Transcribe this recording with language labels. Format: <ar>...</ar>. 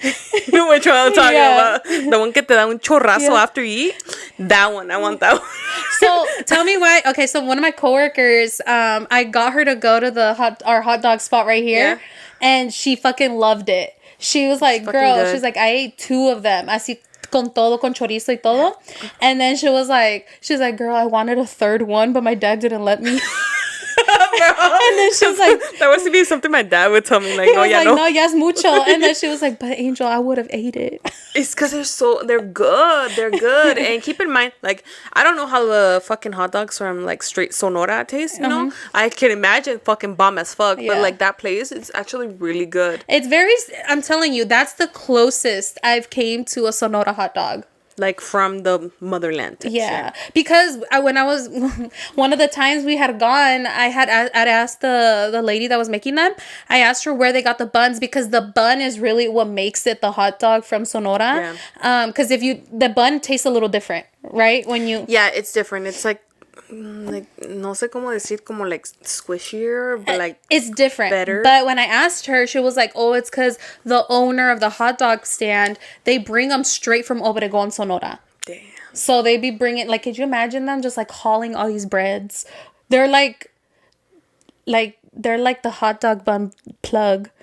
<en>Which one I'm talking about? The one</en> <es>que te da un chorrazo</es> <en>after you eat. That one. I want that one. So, tell me why. Okay, so one of my coworkers, I got her to go to our hot dog spot right here. Yeah. And she fucking loved it. She was like, girl, she's like, I ate 2 of them.</en> <es>Así con todo, con chorizo y todo.</es> <en>And then she's like, girl, I wanted a 3rd one, but my dad didn't let me. And then she was like, that was to be something my dad would tell me, no,</en> <es>ya es mucho.</es> <en>And then she was like, but Angel, I would have ate it. It's because they're good. And keep in mind, I don't know how the fucking hot dogs from straight Sonora taste, you know? I can imagine fucking bomb as fuck, but that place, it's actually really good. It's I'm telling you, that's the closest I've came to a Sonora hot dog. From the motherland. Yeah. Because when I was, one of the times we had gone, I'd asked the lady that was making them, I asked her where they got the buns, because the bun is really what makes it the hot dog from Sonora. Yeah. Because the bun tastes a little different, right? Yeah, it's different.</en> <es>It's no sé cómo decir, como</es> <en>squishier, but it's different. Better. But when I asked her, she was like, oh, it's because the owner of the hot dog stand, they bring them straight from Obregón, Sonora. Damn. So they be bringing, could you imagine them just hauling all these breads? They're they're like the hot dog bun plug.</en>